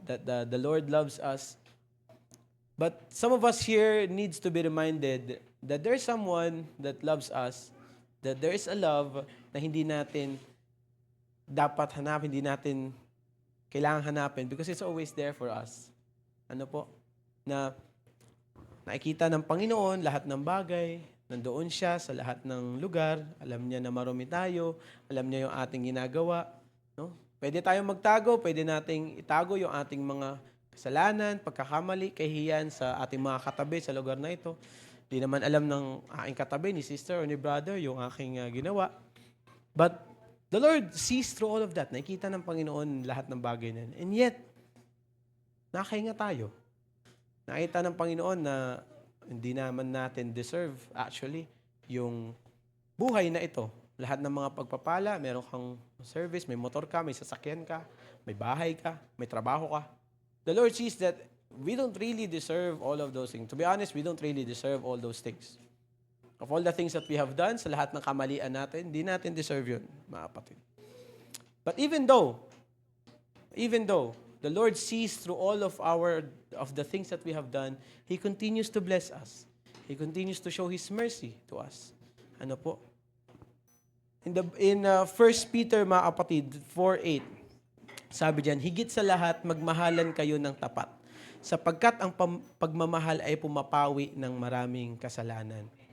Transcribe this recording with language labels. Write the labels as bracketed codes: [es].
[en] That the Lord loves us. But some of us here needs to be reminded that there's someone that loves us, that there is a love [tl] na hindi natin dapat hanapin, hindi natin kailangan hanapin [en] because it's always there for us. [tl] Ano po? Na nakikita ng Panginoon lahat ng bagay, nandoon siya sa lahat ng lugar, alam niya na marumi tayo, alam niya yung ating ginagawa. No? Pwede tayong magtago, pwede nating itago yung ating mga kasalanan, pagkakamali, kahihiyan sa ating mga katabi sa lugar na ito. Di naman alam ng aking katabi, ni sister or ni brother, yung aking ginawa. [en] But the Lord sees through all of that. [tl] Nakikita ng Panginoon lahat ng bagay na yun. And yet, nakahinga tayo. Nakita ng Panginoon na hindi naman natin deserve actually yung buhay na ito. Lahat ng mga pagpapala, meron kang service, may motor ka, may sasakyan ka, may bahay ka, may trabaho ka. [en] The Lord sees that we don't really deserve all of those things. To be honest, we don't really deserve all those things. Of all the things that we have done, [tl] sa lahat ng kamalian natin, hindi natin deserve yun, mga kapatid. [en] But even though the Lord sees through all of the things that we have done, He continues to bless us. He continues to show His mercy to us. [tl] Ano po? In 1 Peter, mga kapatid, 4:8, sabi diyan, higit sa lahat, magmahalan kayo ng tapat, sapagkat ang pagmamahal ay pumapawi ng maraming kasalanan.